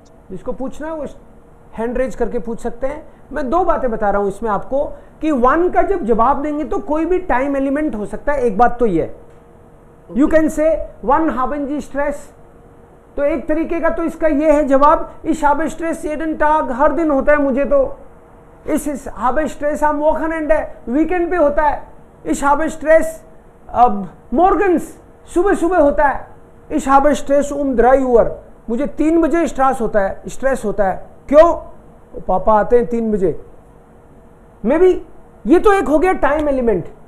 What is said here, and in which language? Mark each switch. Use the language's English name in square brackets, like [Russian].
[Hindi] जिसको पूछना है वो हैंड रेज करके पूछ सकते हैं। मैं दो बातें बता रहा हूं इसमें आपको कि वन का जब जवाब देंगे तो कोई भी टाइम एलिमेंट हो सकता है। एक बात तो ये, [English] you can say [Hindi] one [German] haben Sie [Hindi] stress, तो एक तरीके का तो इसका ये है जवाब, [German] ich habe Stress jeden Tag, [Hindi] हर दिन होता है मुझे तो। [German] ich habe Stress am Wochenende, [Hindi] weekend पे होता है। [German] ich habe Stress morgens, [Hindi] सुबह सुबह होता है। [German] ich habe Stress 3 Uhr, [Hindi] मुझे 3 बजे स्ट्रेस होता है। क्यों? पापा आते हैं 3 बजे। मे बी ये तो एक हो गया टाइम एलिमेंट।